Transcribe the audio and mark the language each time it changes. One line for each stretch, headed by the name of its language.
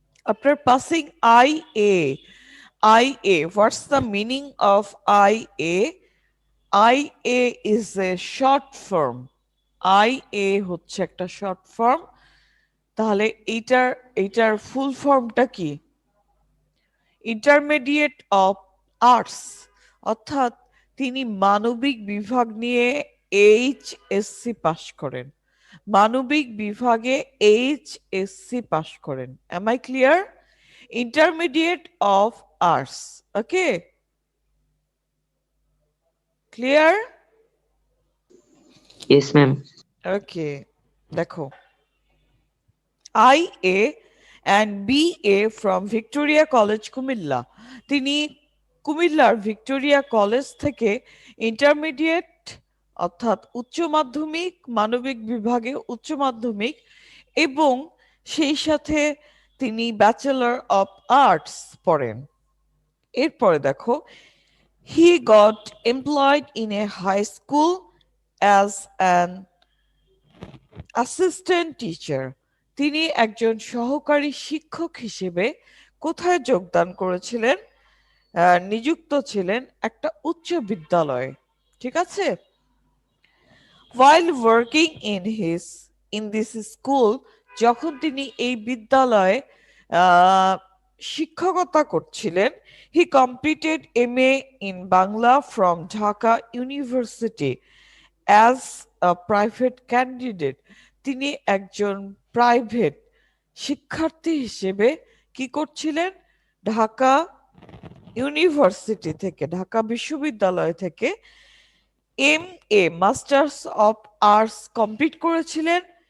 English: After passing IA, what's the meaning of IA? IA is a short form.
Bangla: IA হচ্ছে একটা short form. তাহলে এইটার ফুল ফর্মটা কি? ইন্টারমিডিয়েট অফ আর্টস, অর্থাৎ তিনি মানবিক বিভাগ নিয়ে এইচএসসি পাশ করেন। মানবিক বিভাগে এইচএসসি পাশ করেন।
English: Am I clear? Intermediate of arts. Okay? Clear? Yes, ma'am. Okay.
Bangla: দেখো,
English: IA and BA from Victoria College, Comilla.
Bangla: তিনি কুমিল্লার ভিক্টোরিয়া কলেজ থেকে ইন্টারমিডিয়েট অর্থাৎ উচ্চ মাধ্যমিক, মানবিক বিভাগে উচ্চ মাধ্যমিক এবং সেই সাথে তিনি ব্যাচেলর অফ আর্টস পড়েন। এরপরে দেখো,
English: He got employed in a high school as an assistant teacher.
Bangla: তিনি একজন সহকারী শিক্ষক হিসেবে কোথায় যোগদান করেছিলেন? নিযুক্ত ছিলেন একটা উচ্চ বিদ্যালয়ে। ঠিক আছে?
English: While working in this school,
Bangla: যখন তিনি এই বিদ্যালয়ে শিক্ষকতা করছিলেন,
English: he completed MA in Bangla from Dhaka University as a private candidate.
Bangla: তিনি একজন প্রাইভেট শিক্ষার্থী হিসেবে কি করছিলেন? ঢাকা ইউনিভার্সিটি থেকে, ঢাকা বিশ্ববিদ্যালয় থেকে MA masters of arts complete করেছিলেন।